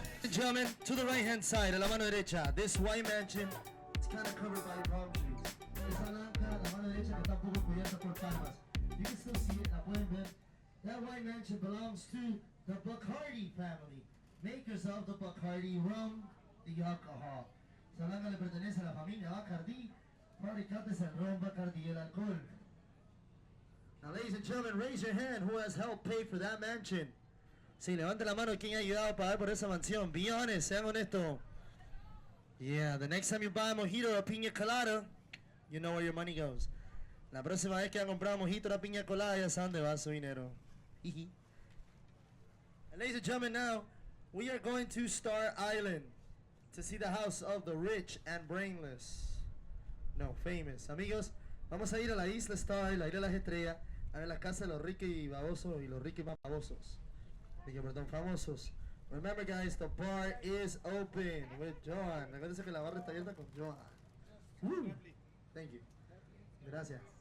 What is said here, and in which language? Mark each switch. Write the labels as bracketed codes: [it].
[en] Gentlemen, to the right-hand side, [es] a la mano derecha, [en] this white mansion, it's kind of covered by palm trees. [es] Esa blanca, la mano derecha que está un poco cubierta por palmas. [en] You can still see it, [es] la pueden ver. [en] That white mansion belongs to the Bacardi family, makers of the Bacardi rum, the alcohol. [es] Esa blanca le pertenece a la familia Bacardi, fabricantes en ron, Bacardi y el alcohol. [en] Now, ladies and gentlemen, raise your hand who has helped pay for that mansion. [es] Sí, levante la mano quien ha ayudado a pagar por esa mansión. [en] Be honest, [es] sean honestos. [en] Yeah, the next time you buy a mojito or a piña colada, you know where your money goes. [es] La próxima vez que han comprado mojito o piña colada, ya saben dónde va su dinero. [en] And ladies and gentlemen, now we are going to Star Island to see the house of the rich and brainless. No, famous. [es] Amigos, vamos a ir a la isla Star, la isla de las estrellas, a ver las casas de los ricos y babosos y los ricos y más babosos. Digo, perdón, famosos. [en] Remember, guys, the bar is open with Johan. [es] Recuérdense que la barra está abierta con Johan. Woo. [en] Thank you. [es] Gracias.